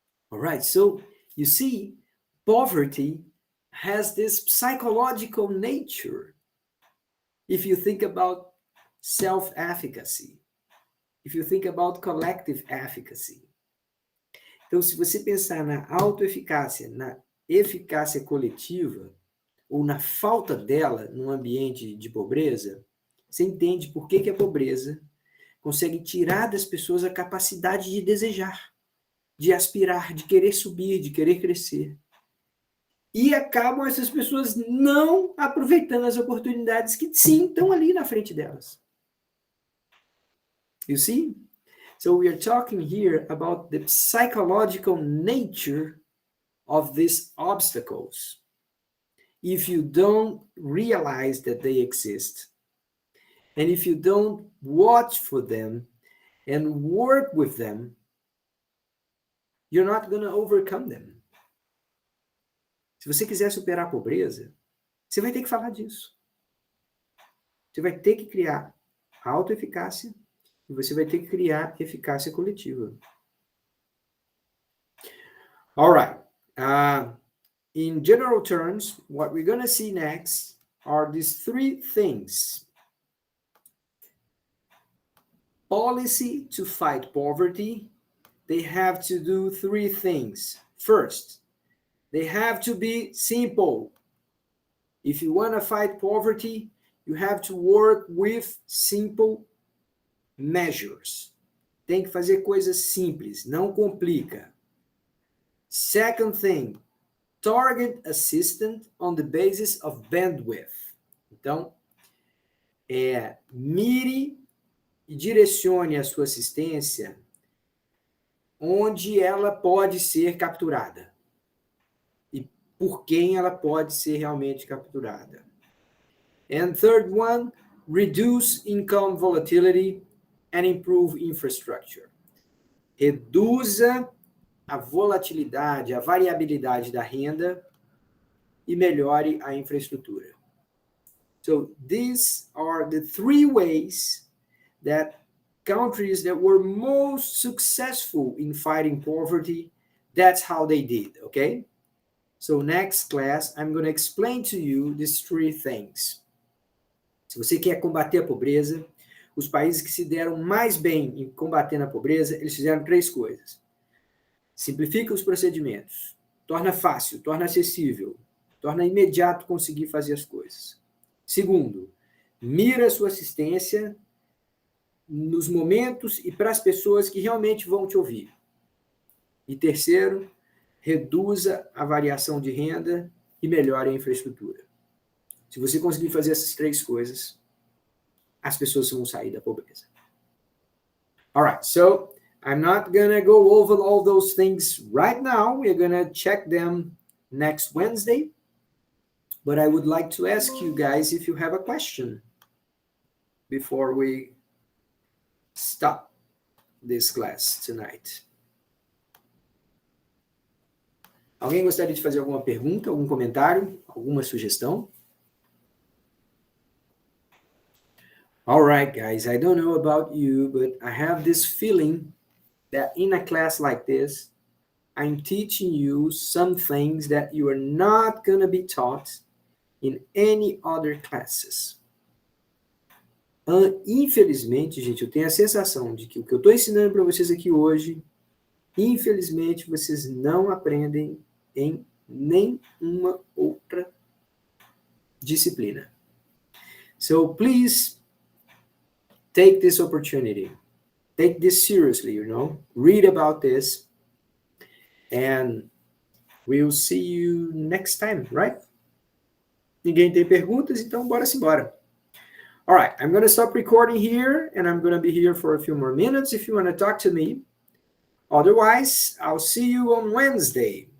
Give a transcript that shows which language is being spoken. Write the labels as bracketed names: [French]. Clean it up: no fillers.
[English] All right, so you see, poverty has this psychological nature. If you think about self-efficacy, if you think about collective efficacy. [Portuguese] Então, se você pensar na autoeficácia, na eficácia coletiva, ou na falta dela num ambiente de pobreza, você entende por que a pobreza consegue tirar das pessoas a capacidade de desejar, de aspirar, de querer subir, de querer crescer. E acabam essas pessoas não aproveitando as oportunidades que sim estão ali na frente delas. [English] You see? So we are talking here about the psychological nature of these obstacles. If you don't realize that they exist, and if you don't watch for them and work with them, you're not going to overcome them. [Portuguese] Se você quiser superar a pobreza, você vai ter que falar disso. Você vai ter que criar autoeficácia e você vai ter que criar eficácia coletiva. [English] All right. In general terms, what we're going to see next are these three things. Policy to fight poverty, they have to do three things. First, they have to be simple. If you want to fight poverty, you have to work with simple measures. [Portuguese] Tem que fazer coisas simples, não complica. [English] Second thing, target assistance on the basis of bandwidth. [Portuguese] Então, mire e direcione a sua assistência onde ela pode ser capturada e por quem ela pode ser realmente capturada. [English] And third one, reduce income volatility and improve infrastructure. [Portuguese] Reduza a volatilidade, a variabilidade da renda e melhore a infraestrutura. [English] So these are the three ways that countries that were most successful in fighting poverty, that's how they did, okay? So next class, I'm going to explain to you these three things. [Portuguese] Se você quer combater a pobreza, os países que se deram mais bem em combater a pobreza, eles fizeram três coisas. Simplifica os procedimentos, torna fácil, torna acessível, torna imediato conseguir fazer as coisas. Segundo, mira a sua assistência nos momentos e para as pessoas que realmente vão te ouvir. E terceiro, reduza a variação de renda e melhore a infraestrutura. Se você conseguir fazer essas três coisas, as pessoas vão sair da pobreza. [English] All right, so I'm not going to go over all those things right now. We're going to check them next Wednesday. But I would like to ask you guys if you have a question before we stop. this class tonight? [Portuguese] Alguém gostaria de fazer alguma pergunta, algum comentário, alguma sugestão? [English] All right, guys, I don't know about you, but I have this feeling that in a class like this, I'm teaching you some things that you are not going to be taught in any other classes. [Portuguese] Infelizmente, gente, eu tenho a sensação de que o que eu estou ensinando para vocês aqui hoje, infelizmente, vocês não aprendem em nenhuma outra disciplina. [English] So, please, take this opportunity. Take this seriously, you know. Read about this. And we'll see you next time, right? [Portuguese] Ninguém tem perguntas, então bora-se embora. [English] All right, I'm going to stop recording here, and I'm going to be here for a few more minutes if you want to talk to me. Otherwise, I'll see you on Wednesday.